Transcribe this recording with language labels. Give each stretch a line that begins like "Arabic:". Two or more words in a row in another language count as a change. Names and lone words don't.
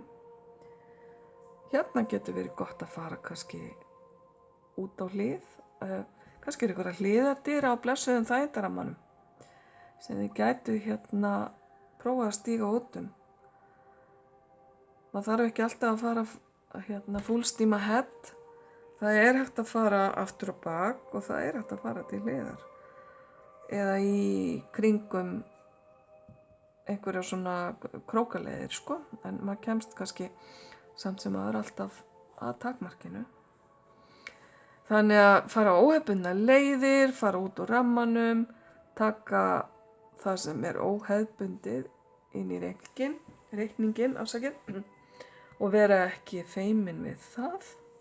Icelandic: Hérna getur verið gott að fara kannski út á hlið. Kannski er einhverja hliðardyr á blessuðum þægindarammanum sem þið gætu prófa að stíga út um. Maður þarf ekki alltaf að fara
English: full steam ahead.
Icelandic: Það er hægt að fara aftur og bak og það er hægt að fara til hliðar. Eða í kringum einhverja svona krókaleiðir, sko. En maður kemst kannski samt sem maður alltaf að takmarkinu. Þannig að fara óhefðbundna leiðir, fara út úr rammanum, taka það sem er óhefðbundið inn í reikningin, og vera ekki feimin við það.